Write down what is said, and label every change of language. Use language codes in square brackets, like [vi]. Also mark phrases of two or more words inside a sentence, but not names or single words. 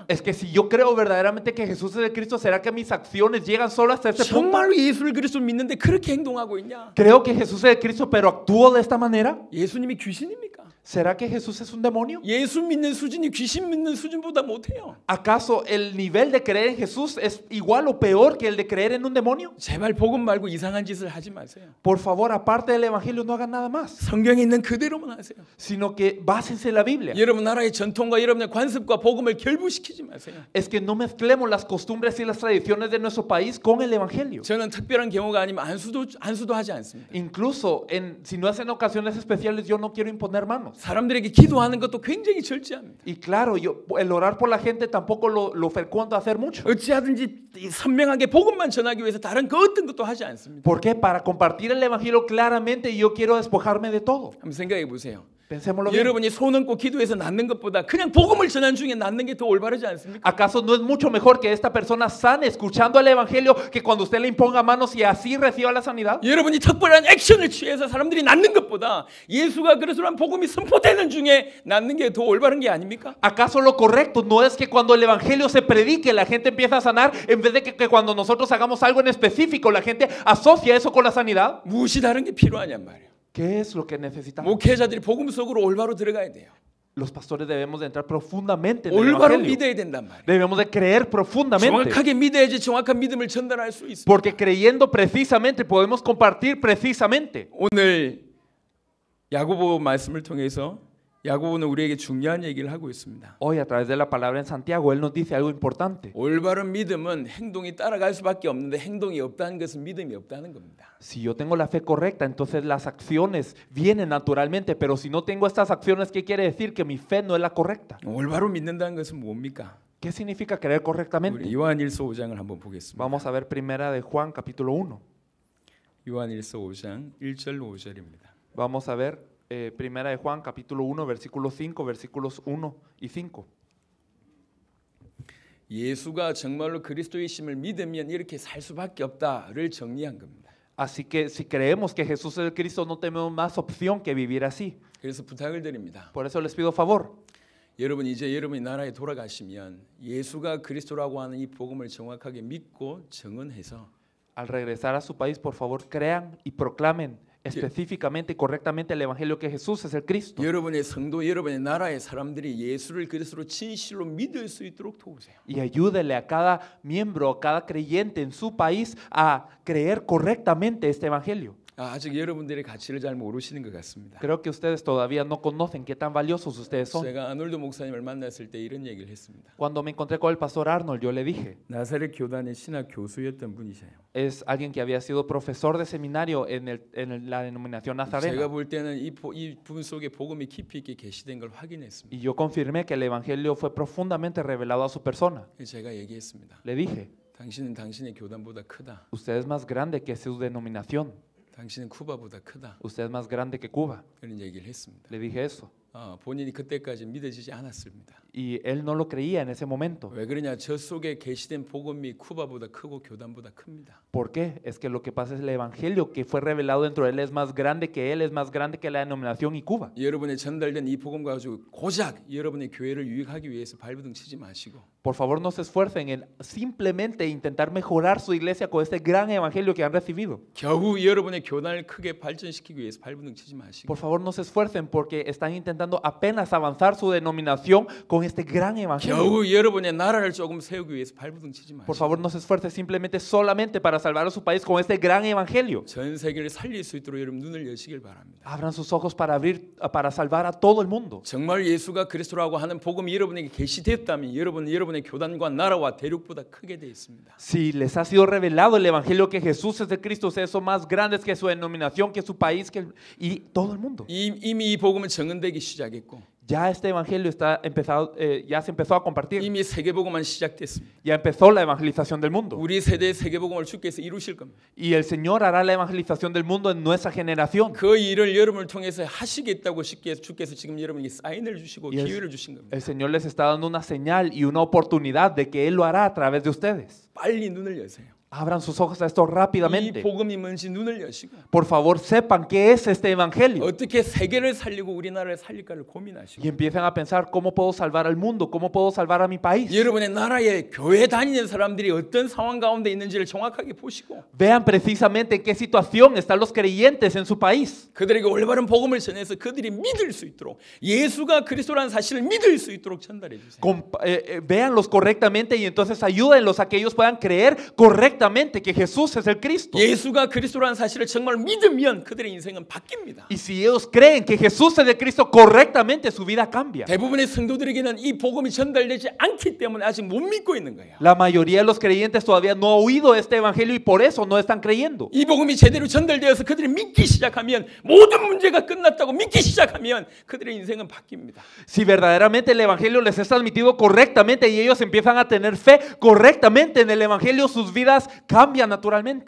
[es] Es que si yo creo verdaderamente que Jesús es el Cristo, ¿será que mis acciones llegan solo hasta este punto? [ko] 정말로 예수를 그리스도로 믿는데 그렇게 행동하고 있냐? [es] Creo que Jesús es el Cristo, pero actúo de esta manera. [ko] 예수님이 귀신입니까? [es] ¿Será que Jesús es un demonio? [ko] 예수 믿는 수준이 귀신 믿는 수준보다 못해요. [es] ¿Acaso el nivel de creer en Jesús es igual o peor que el de creer en un demonio? [ko] 제발 복음 말고 이상한 짓을 하지 마세요. [es] Por favor, aparte del evangelio, no hagan nada más, [ko] 성경에 있는 그대로만 하세요. [es] sino que básense en la Biblia. [ko] 여러분 나라의 전통과 여러분의 관습과 복음을 결부시키지 마세요. [es] Es que no mezclemos las costumbres y las tradiciones de nuestro país con el evangelio. [ko] 저는 특별한 경우가 아니면 안수도 하지 않습니다. [es] Incluso si no es en ocasiones especiales, yo no quiero imponer manos. [ko] 사람들에게 기도하는 것도 굉장히 절제합니다. [es] Y claro, el orar por la gente tampoco lo frecuento hacer mucho. [ko] 어찌하든지 선명하게 복음만 전하기 위해서 다른 그 어떤 것도 하지 않습니다. [es] ¿Por qué? Para compartir el evangelio claramente, yo quiero despojarme de todo. [ko] 한번 생각해 보세요. [es] Pensémoslo bien. [ko] 여러분이 손 얹고 기도해서 낫는 것보다 그냥 복음을 전하는 중에 낫는 게 더 올바르지 않습니까? [es] ¿Acaso no es mucho mejor que esta persona sane escuchando el evangelio que cuando usted le imponga manos y así reciba la sanidad? [ko] 여러분이 특별한 액션을 취해서 사람들이 낫는 것보다 예수가 그리스도란 복음이 선포되는 중에 낫는 게 더 올바른 게 아닙니까? [es] ¿Acaso lo correcto no es que cuando el evangelio se predique la gente empieza a sanar en vez de que cuando nosotros hagamos algo en específico la gente asocia eso con la sanidad? [ko] 무엇이 다른 게 필요하냔 말이에요. [es] ¿Qué es lo que necesitamos? [ko] 목회자들이 복음 속으로 올바로 들어가야 돼요. [es] Los pastores debemos de entrar profundamente en el [ko] 올바로 [es] evangelio. [ko] 믿어야 된단 말이에요. [es] Debemos de creer profundamente. [ko] 정확하게 믿어야지 정확한 믿음을 전달할 수 있습니다. [es] Porque creyendo precisamente podemos compartir precisamente. [ko] 오늘 야고보 말씀을 통해서 야고보는 우리에게 중요한 얘기를 하고 있습니다. [es] Hoy a través de la palabra en Santiago, él nos dice algo importante. [ko] 올바른 믿음은 행동이 따라갈 수밖에 없는데 행동이 없다는 것은 믿음이 없다는 겁니다. [es] Si yo tengo la fe correcta, entonces las acciones vienen naturalmente, pero si no tengo estas acciones, ¿qué quiere decir? Que mi fe no es la correcta. [ko] 올바로 믿는다는 것은 뭡니까? [es] ¿Qué significa creer [ko] 우리 [es] correctamente? [ko] 요한일서 5장을 한번 보겠습니다. [es] Vamos a ver primera de Juan, capítulo 1. [ko] 요한일서 5장 1절 5절입니다. [es] Vamos a ver primera de Juan, capítulo 1, versículo 5, versículos 1 y 5. [ko] 예수가 정말로 그리스도이심을 믿으면 이렇게 살 수밖에 없다를 정리한 겁니다. [es] Así que si creemos que Jesús es el Cristo, no tenemos más opción que vivir así. [ko] 그래서 부탁을 드립니다. [es] Por eso les pido favor. [ko] 여러분 이제 여러분이 나라에 돌아가시면 예수가 그리스도라고 하는 이 복음을 정확하게 믿고 정언해서 [es] Al regresar a su país, por favor, crean y proclamen específicamente y correctamente el evangelio que Jesús es el Cristo. [ko] 여러분의 성도, 여러분의 나라의 사람들이 예수를 그리스도로 진실로 믿을 수 있도록 도우세요. [es] Y ayúdele a cada miembro, a cada creyente en su país a creer correctamente este evangelio. [ko] 아직 여러분들의 가치를 잘 모르시는 것 같습니다. [es] Creo que ustedes todavía no conocen qué tan valiosos ustedes son. [ko] 제가 아놀드 목사님을 만났을 때 이런 얘기를 했습니다. [es] Cuando me encontré con el pastor Arnold, yo le dije, [ko] 나사렛 교단의 신학 교수였던 분이세요. [es] es alguien que había sido profesor de seminario en la denominación [ko] 제가 [es] nazarena. [ko] 볼 때는 이 부분 속에 복음이 깊이 있게 계시된 걸 확인했습니다. [es] Y yo confirmé que el evangelio fue profundamente revelado a su persona. [ko] 제가 얘기했습니다. [es] Le dije, [ko] 당신은 당신의 교단보다 크다. [es] usted es más grande que su denominación. [ko] 당신은 쿠바보다 크다. [es] Usted es más grande que Cuba. [ko] 그런 얘기를 했습니다. [es] Le dije eso. [ko] 본인이 그때까지 믿어지지 않았습니다. [es] Y él no lo creía en ese momento. [ko] 왜 그러냐? 저 속에 계시된 복음이 쿠바보다 크고 교단보다 큽니다. [es] ¿Por qué? Es que lo que pasa es el evangelio que fue revelado dentro de él es más grande que él, es más grande que la denominación y Cuba. [ko] 여러분의 전달된 이 복음 가지고 고작 여러분의 교회를 유익하기 위해서 발버둥 치지 마시고 [es] Por favor, no se esfuercen en simplemente intentar mejorar su iglesia con este gran evangelio que han recibido. [ko] 겨우 여러분의 교단을 크게 발전시키기 위해서 발버둥 치지 마시고 [es] Por favor, no se esfuercen porque están intentando apenas avanzar su denominación con este gran evangelio. [ko] 겨우 여러분의 나라를 조금 세우기 위해서 발버둥 치지 [es] Por [ko] 마시고 [es] favor, no se esfuercen simplemente solamente para salvar a su país con este gran evangelio. [ko] 전 세계를 살릴 수 있도록 여러분 눈을 여시길 바랍니다. [es] Abran sus ojos para salvar a todo el mundo. [ko] 정말 예수가 그리스도라고 하는 복음이 여러분에게 계시되었다면 여러분의 교단과 나라와 대륙보다 크게 되어 있습니다. [es] Si les ha sido revelado el evangelio que Jesús es de Cristo, eso más grande que su denominación, que su país y todo el mundo. [ko] 이미 이 복음은 정언되기 시작했고 [es] Ya este evangelio ya se empezó a compartir. [ko] 이미 세계복음만 시작됐습니다. [es] Ya empezó la evangelización del mundo. [ko] 우리 세대의 세계복음을 주께서 이루실 겁니다. [es] Y el Señor hará la evangelización del mundo en nuestra generación. [ko] 그 일을 여러분을 통해서 하시겠다고 주께서 지금 여러분에게 사인을 주시고 [es] Y [ko] 기회를 주신 겁니다. [es] el Señor les está dando una señal y una oportunidad de que Él lo hará a través de ustedes. [ko] 빨리 눈을 여세요. [es] Abran sus ojos a esto [ko] 이 [es] rápidamente. [ko] 복음이 뭔지 눈을 여시고 [es] Por favor, sepan qué es este evangelio. [ko] 어떻게 세계를 살리고 우리나라를 살릴까를 고민하시고 [es] Y empiecen a pensar cómo puedo salvar al mundo, cómo puedo salvar a mi país. [ko] 여러분의 나라에 교회 다니는 사람들이 어떤 상황 가운데 있는지를 정확하게 보시고 [es] Vean precisamente en qué situación están los creyentes en su país. [ko] 그들에게 올바른 복음을 전해서 그들이 믿을 수 있도록 예수가 그리스도라는 사실을 믿을 수 있도록 전달해 주세요. [es] Véanlos correctamente y entonces ayúdenlos a que ellos puedan creer correctamente que Jesús es el Cristo. [ko] 예수가 그리스도라는 사실을 정말 믿으면 그들의 인생은 바뀝니다. [es] Y si ellos creen que Jesús es el Cristo correctamente, su vida cambia. [ko] 대부분의 성도들에게는 이 복음이 전달되지 않기 때문에 아직 못 믿고 있는 거예요. [es] La mayoría de los creyentes todavía no ha oído este evangelio y por eso no están creyendo. [ko] 이 복음이 제대로 전달되어서 그들이 믿기 시작하면 모든 문제가 끝났다고 믿기 시작하면 그들의 인생은 바뀝니다. [es] Si verdaderamente el evangelio les es transmitido correctamente y ellos empiezan a tener fe correctamente en el evangelio, sus vidas cambian naturalmente.